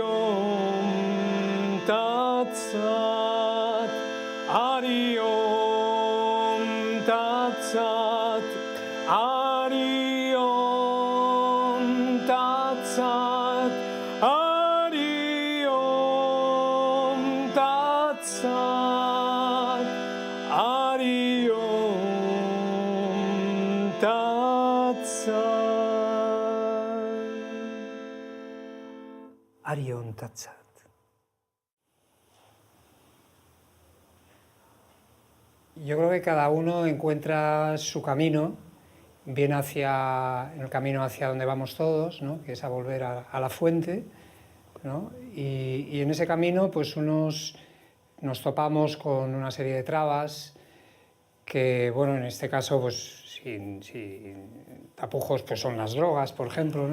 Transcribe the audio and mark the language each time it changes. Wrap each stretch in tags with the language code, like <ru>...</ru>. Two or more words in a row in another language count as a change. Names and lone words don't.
<sa>Om Tat Sat Hari Om Tat Sat Hari Om Tat Sat Hari Om Tat Sat Hari Om Tat Sat Hari Om Tat Sat.</sa> <es>Yo creo que cada uno encuentra su camino, bien en el camino hacia donde vamos todos, ¿no? Que es a volver a la fuente, ¿no? Y en ese camino pues nos topamos con una serie de trabas que, bueno, en este caso pues sin tapujos pues son las drogas, por ejemplo, ¿no?</es>